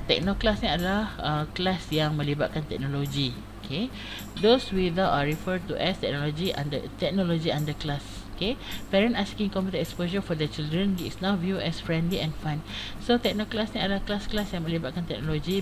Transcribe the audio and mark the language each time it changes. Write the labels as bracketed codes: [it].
[ms] Techno-class ni adalah kelas yang melibatkan teknologi. Okay. [en] Those without are referred to as technology under class. Okay. Parent asking computer exposure for their children is now viewed as friendly and fun. [ms] So Techno-class ni adalah kelas-kelas yang melibatkan teknologi.